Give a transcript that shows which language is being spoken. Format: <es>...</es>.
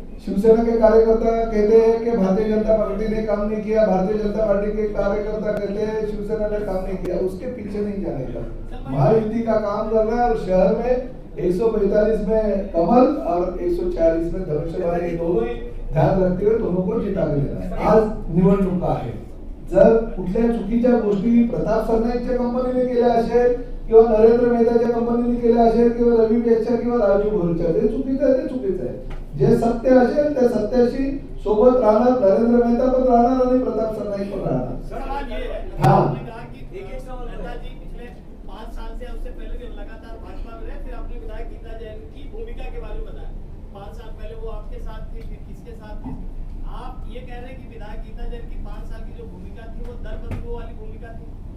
<hi>शिवसेना के कार्यकर्ता कहते हैं कि भारतीय जनता पार्टी ने काम नहीं किया, भारतीय जनता पार्टी के कार्यकर्ता कहते हैं शिवसेना ने काम नहीं किया। उसके पीछे नहीं जाने का, महायुति का काम कर रहा है और शहर में 145 में कमल और 146 में धनुष्यबाण, दोनों ही ध्यान रखते हुए दोनों को जिता के देना।</hi> <mr>आज निवडणुका आहे, जर कुठल्या चुकीच्या गोष्टी प्रताप सरनाईकच्या कंपनीने केल्या असेल किंवा नरेंद्र मेहताच्या कंपनीने केल्या असेल किंवा रवी पेशच्या किंवा राजू भोरच्या, ते चुकीचं आहे, ते चुकीचं आहे। जे सत्य असेल त्या सत्याशी सोबत राहणार नरेंद्र मेहता पण राहणार आणि प्रताप सरनाईक पण राहणार।</mr> <hi>हाँ, नेताजी पिछले 5 साल से उससे पहले भी लगातार भाजपा में रहे, फिर आपने विधायक गीता जैन की भूमिका के बारे में बताया। 5 साल पहले वो आपके साथ थी, फिर किसके साथ थी? आप ये कह रहे हैं कि विधायक गीता जैन की 5 साल की जो भूमिका थी वो दरबदलू वाली भूमिका थी?</hi>